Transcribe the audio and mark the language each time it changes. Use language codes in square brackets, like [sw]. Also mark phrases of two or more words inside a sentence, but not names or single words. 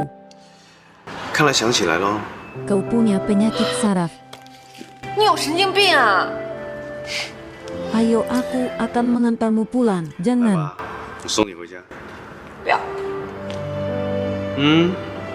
[zh] 看来想起来了。 [id] kau punya penyakit saraf. [zh] 你有神经病啊！ [id] Ayo, aku akan mengantarmu pulang. [zh] 来 [id] Jangan. [zh] 吧，我送你回家。不要。嗯。